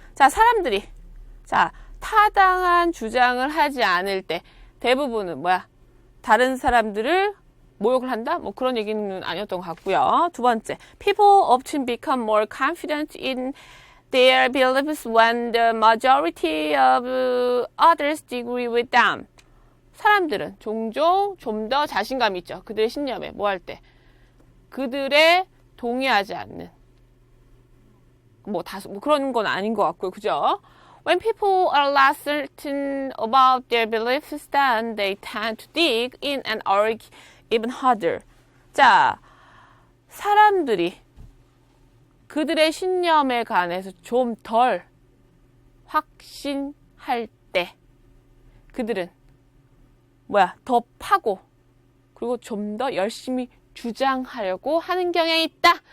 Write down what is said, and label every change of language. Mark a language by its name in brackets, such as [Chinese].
[Korean] 자, 사람들이 자, 타당한 주장을 하지 않을 때 대부분은 뭐야? 다른 사람들을 모욕을 한다? 뭐 그런 얘기는 아니었던 것 같고요. 두 번째, [English] people often become more confident in their beliefs when the majority of others disagree with them. [Korean] 사람들은 종종 좀 더 자신감이 있죠. 그들의 신념에 뭐 할 때? 그들의 동의하지 않는 뭐 그런 건 아닌 것 같고요. 그죠? [English] When people are less certain about their beliefs, then they tend to dig in and argue even harder. [Korean] 자, 사람들이 그들의 신념에 관해서 좀 덜 확신할 때 그들은 더 파고 그리고 좀 더 열심히 주장하려고 하는 경향이 있다.